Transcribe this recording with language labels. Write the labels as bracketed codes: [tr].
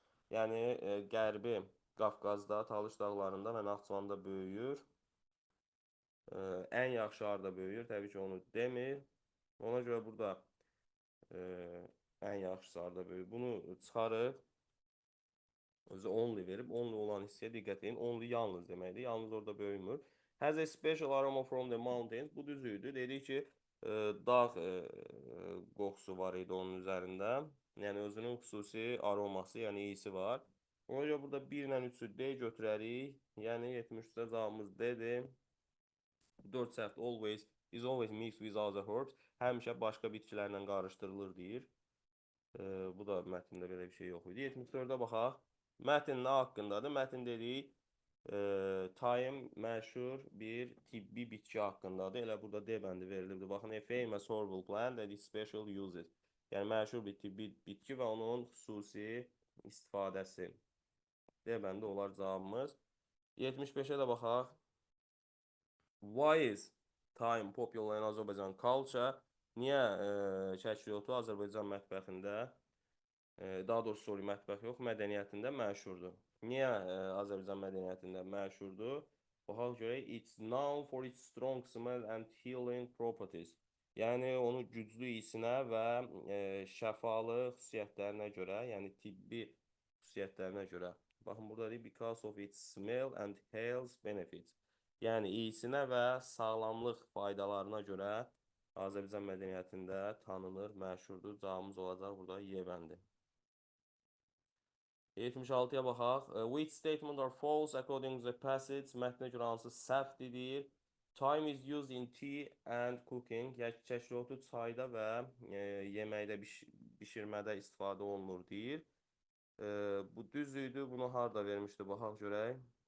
[az] Yəni Qərbi Qafqazda, Talış dağlarında və Naxçıvanda böyüyür. Ən yaxşı harda böyüyür? Təbii ki, onu demir. Ona görə burada e, ən yaxşısı harda böyüyür? Bunu çıxarıb özü only verib, only olan hissəyə diqqət edin. Only yalnız deməkdir. Yalnız orada böyümür. [en] Has a special aroma from the mountains. [az] Bu düz idi. Dedik ki, dağ qoxusu var idi onun üzərində. Yəni özünün xüsusi aroması, yəni iyisi var. Ona görə burada 1 ilə 3-ü D götürərik. Yəni 73-də cavabımız D-dir. 4 səhvdir. [en] Always is always mixed with other herbs. [az] Həmişə başqa bitkilərlə qarışdırılır deyir. Bu da mətndə belə bir şey yox idi. 74-də baxaq. Mətn nə haqqındadır? Mətn dedik, Time məşhur bir tibbi bitki haqqındadır. Elə burada D bəndi verilibdir. [en] Baxın, a famous herbal plant that is special uses. [az] Yəni məşhur bir tibbi bitki və onun xüsusi istifadəsi. D bəndi olar cavabımız. 75-ə də baxaq. [en] Why is time popular in Azerbaijan culture? [az] Niyə çəkiotu Azərbaycan mətbəxində, daha doğrusu sorry, mətbəx yox, mədəniyyətində məşhurdur? Niyə Azərbaycan mədəniyyətində məşhurdur? Baxaq görək, [en] it's known for its strong smell and healing properties. [az] Yəni onun güclü isinə və şəfalı xüsusiyyətlərinə görə, yəni tibbi xüsusiyyətlərinə görə. Baxın, burada deyir, [en] because of its smell and health benefits. [az] Yəni iyisinə və sağlamlıq faydalarına görə Azərbaycan mədəniyyətində tanınır, məşhurdur. Cavabımız olacaq burada Y bəndi. 76-ya baxaq. [en] Which statement are false according to the passage? [az] Mətnə görə hansı səhvdir deyir. [en] Time is used in tea and cooking. [az] Yəni kəşrotu çayda və yeməkdə, bişirmədə istifadə olunur deyir. Bu düz idi. Bunu harda vermişdi? Baxaq görək.